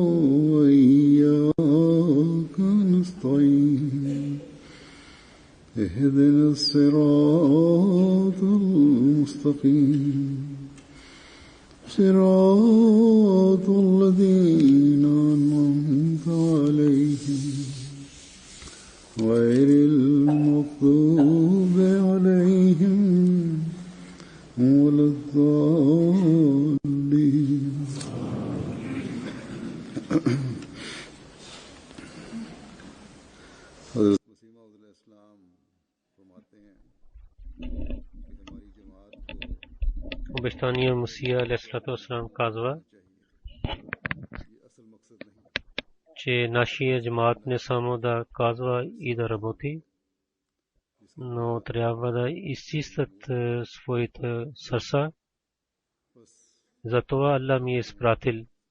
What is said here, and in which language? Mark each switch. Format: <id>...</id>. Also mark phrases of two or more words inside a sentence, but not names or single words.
<ar>وإياك نستعين اهدنا الصراط المستقيم صراط الذين أنعمت عليهم غير المغضوب عليهم ولا الضالين.</ar> <ur>بشتانی مسیح علیہ السلام</ur> <bg>казва, че нашия джамаат не само да казва и да работи, но трябва да изчистят своите сърца. Затова Аллах ми е изпратил.</bg>